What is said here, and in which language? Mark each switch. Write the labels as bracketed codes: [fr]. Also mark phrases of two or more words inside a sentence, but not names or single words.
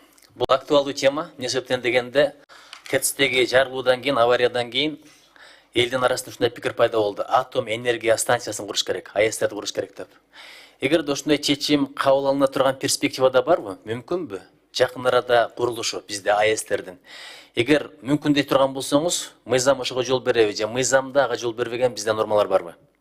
[ky] Бұл актуалдуу тема. Не себептен дегенде, ТЭЦ-тегі жарылудан кейін, авариядан кейін елдің арасында ушундай пикир пайда болду. Атом энергия станциясын куруш керек, АЭСтерди куруш керек деп. Эгер ушундай чечим кабыл алына турган перспективада барбы? Мүмкүнбү? Жакын арада курулушу бизде АЭСтердин. Эгер мүмкүн дей турган болсоңуз, мыйзам ошого жол береби же мыйзамда ага жол бербеген бизде нормалар барбы?